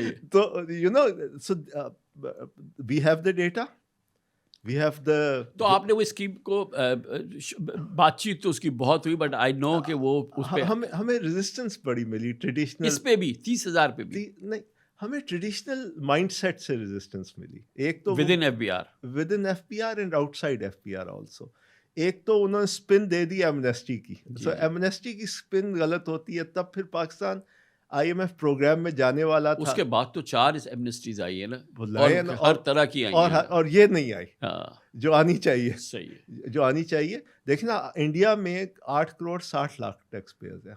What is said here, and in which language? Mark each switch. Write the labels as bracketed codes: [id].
[en] تو you know, so we have the data, we have the. [ur] تو آپ نے وہ اسکیم کو بات چیت تو اس کی بہت ہوئی، [en] but I know [ur] کہ وہ ہمیں ریزسٹنس بڑی ملی. ٹریڈیشنل اس پہ بھی 30,000 پہ بھی نہیں، ہمیں ٹریڈیشنل مائنڈ سیٹ سے ریزسٹنس ملی. ایک تو [en] With in FBR and outside FBR also. [ur] ایک تو انہوں نے اسپن دے دی ایمنیسٹی کی. سو ایمنیسٹی کی اسپن غلط ہوتی ہے، تب پھر پاکستان IMF پروگرام میں جانے والا تھا. اس کے بعد تو 4 ایمنسٹیز آئی ہیں نا، ہر طرح کی آئی ہیں، اور یہ نہیں آئی جو آنی چاہیے. صحیح، جو آنی چاہیے. دیکھنا انڈیا میں 8 کروڑ 60 لاکھ ٹیکس پیئرز ہیں.